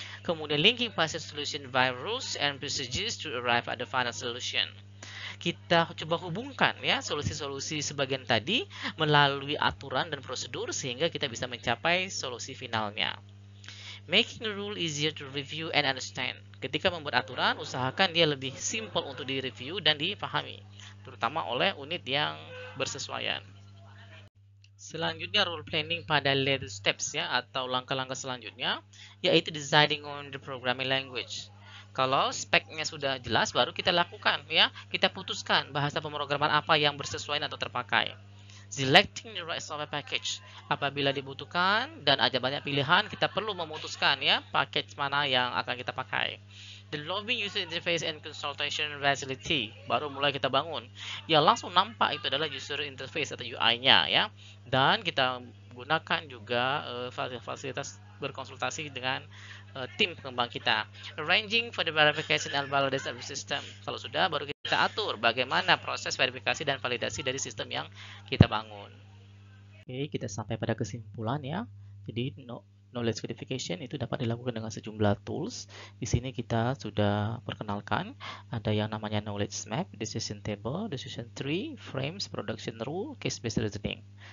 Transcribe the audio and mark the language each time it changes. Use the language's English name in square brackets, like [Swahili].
[Indonesian] Kemudian [English] linking partial solution via rules and procedures to arrive at the final solution. [Indonesian] Kita coba hubungkan ya solusi-solusi sebagian tadi melalui aturan dan prosedur sehingga kita bisa mencapai solusi finalnya. [English] Making the rule easier to review and understand. [Indonesian] Ketika membuat aturan, usahakan dia lebih simple untuk direview dan dipahami, terutama oleh unit yang bersesuaian. [English] Selanjutnya rule planning pada later steps [Indonesian] ya atau langkah-langkah selanjutnya yaitu [English] deciding on the programming language. [Indonesian] Kalau speknya sudah jelas baru kita lakukan ya, kita putuskan bahasa pemrograman apa yang bersesuaian atau terpakai. [English] Selecting the right software package. [Indonesian] Apabila dibutuhkan dan ada banyak pilihan, kita perlu memutuskan ya package mana yang akan kita pakai. [English] Developing user interface and consultation facility. [Indonesian] Baru mulai kita bangun. Ya langsung nampak itu adalah user interface atau UI-nya ya. Dan kita gunakan juga fasilitas berkonsultasi dengan tim pengembang kita. [English] Arranging for the verification and validation of the system. [Indonesian] Kalau sudah, baru kita atur bagaimana proses verifikasi dan validasi dari sistem yang kita bangun. Oke, kita sampai pada kesimpulan ya. Jadi knowledge codification itu dapat dilakukan dengan sejumlah tools. Di sini kita sudah perkenalkan ada yang namanya knowledge map, decision table, decision tree, frames, production rule, case-based reasoning.